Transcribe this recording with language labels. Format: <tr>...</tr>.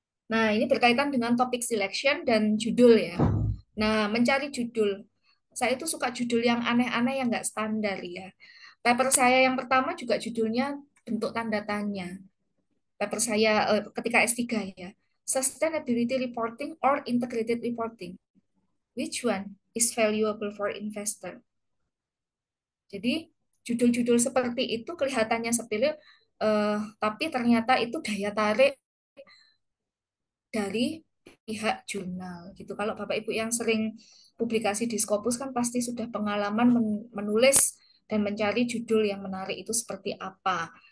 <id>Nah, ini berkaitan dengan topik selection dan judul ya. Nah, mencari judul. Saya itu suka judul yang aneh-aneh yang nggak standar ya. Paper saya yang pertama juga judulnya bentuk tanda tanya. Paper saya ketika S3 ya.</id> <en>Sustainability Reporting or Integrated Reporting. Which one is valuable for investor?</en> <id>Jadi judul-judul seperti itu kelihatannya sepele, tapi ternyata itu daya tarik dari pihak jurnal gitu. Kalau Bapak Ibu yang sering publikasi di Scopus kan pasti sudah pengalaman menulis dan mencari judul yang menarik itu seperti apa.</id>